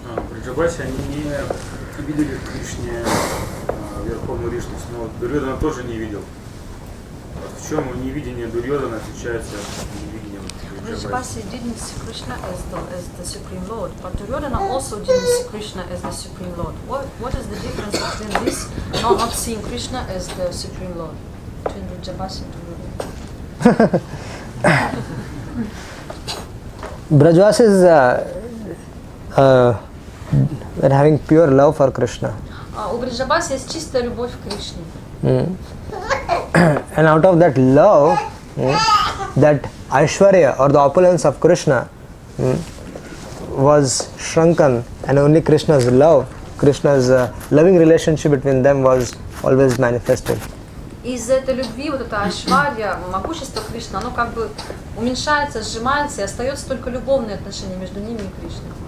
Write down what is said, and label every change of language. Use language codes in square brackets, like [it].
[ru] При Джабасе они не видели в Кришне Верховную Личность, но Дурьодана тоже не видел. В чем невидение Дурьодана отличается от невидения Джабаси? [en] Vrajabhasi didn't see Krishna as the Supreme Lord, but Duryodhana also didn't see Krishna as the Supreme Lord. What is the difference between this not seeing Krishna as the Supreme Lord between Vrajabhasi and Duryodhana? Brajvasis are having pure love for Krishna. [ru] У Враджабаси есть чистая любовь к Кришне. [en] And out of that love, that Aishwarya or the opulence of Krishna was shrunken, and only Krishna's love, Krishna's loving relationship between them was always manifested. [ru] Из-за этой любви, вот это Айшварья, могущество Кришны, оно как бы уменьшается, сжимается, и остается только любовные отношения между ними и Кришной.